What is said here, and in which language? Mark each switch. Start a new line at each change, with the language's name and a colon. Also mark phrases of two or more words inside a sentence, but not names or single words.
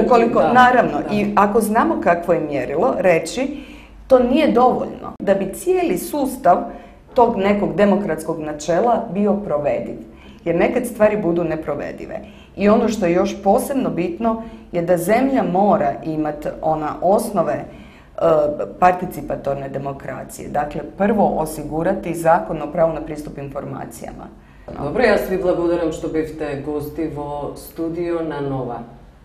Croatian: Ukoliko, naravno, i ako znamo kakvo je mjerilo, reći to nije dovoljno da bi cijeli sustav tog nekog demokratskog načela bio provediv. Jer nekad stvari budu neprovedive. I ono što je još posebno bitno je da zemlja mora imati ona osnove participatorne demokracije. Dakle, prvo osigurati zakon o pravu na pristup informacijama.
Macedonian: Добро, јас ви благодарам што бевте гости во студио на Нова.